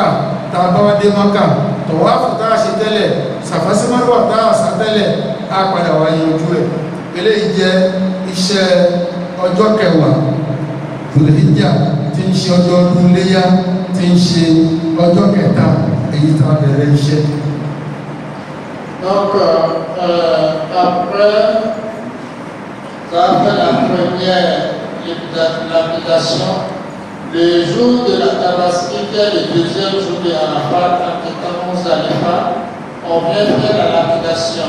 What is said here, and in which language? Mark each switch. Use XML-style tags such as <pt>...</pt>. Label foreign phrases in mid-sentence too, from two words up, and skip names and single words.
<yo>tá a bá wá dé Mákà, tọ̀wáàfù tá a ṣe tẹ́lẹ̀, sàfà sí Márúwà tá a sá tẹ́lẹ̀, a padà wá yanjú ẹ̀. eléyìí jẹ́ iṣẹ́ ọjọ́ kẹwàá Dhul-Hijjah tí ń ṣe ọjọ́ ọdún Iléyá, tí ń ṣe ọjọ́ kẹta èyí tá a bẹ̀rẹ̀ iṣẹ́.</yo> <fr>Donc, après, ça fait la première lapidation. Le jour de la Tabaski, qui est le deuxième jour de Arafat, entre Muzdalifa, on vient faire la lapidation.</fr>